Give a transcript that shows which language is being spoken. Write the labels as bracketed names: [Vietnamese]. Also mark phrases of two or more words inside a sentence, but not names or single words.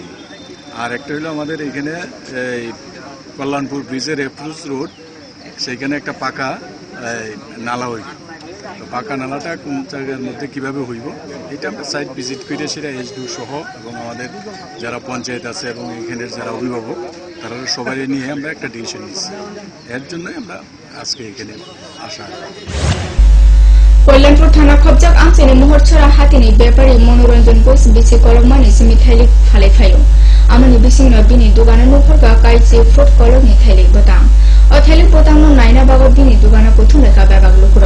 [Bangla] আর একটা হলো আমাদের এখানে এই কল্যাণপুর ব্রিজের অ্যাপ্রোচ রোড, সেইখানে একটা পাকা নালা হইব। তো পাকা নালাটা কোন জায়গার মধ্যে কিভাবে হইব এটা আমরা [English] site visit [Bangla] করে সেটা SDU সহ এবং আমাদের যারা পঞ্চায়েত আছে এবং এখানের যারা অভিভাবক তারা সবাই নিয়ে আমরা একটা ডিসিশন নিচ্ছি। এর জন্যই আমরা আজকে এখানে আসা। [Kok Borok] Kollanpur thana khobjak amcheni muhorchara hatini bepari monoranjan bois bichi kolokmani simi thailik phalai phayo. Amani bisingno bini dugana nuphorga kaisi fruit kolokni thailik botang. O thailik botang no naina bago bini dugana kothum leka babak lukuro.